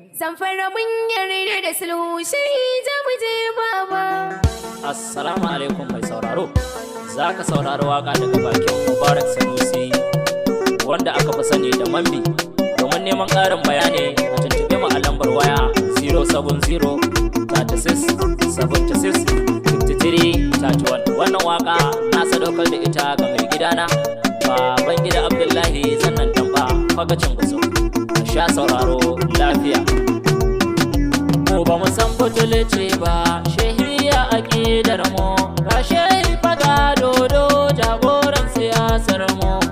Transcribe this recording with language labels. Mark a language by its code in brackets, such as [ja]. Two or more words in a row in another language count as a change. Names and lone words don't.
[ha] Zamfara mun yarda da sulhu, shehi ja mu je baba. [ar] السلام عليكم [ha] mai sauraro. Za ka saurari waƙa daga bakin Mubarak Sanusi, wanda aka fi sani da Mambi. Domin neman ƙarin bayani, a tuntuɓe mu a lambar waya zero seven zero thirty six seventy six fifty three thirty one. Wannan waƙa na sadaukar da ita ga mai gidana, Baban Gida Abdullahi Zannan Damba, Fagacin Gusau. A sha sauraro lafiya. Mu ba mu san butulci ba, shehi a aƙidar mu. Ga shehi fa ga dodo, jagoran siyasar mu.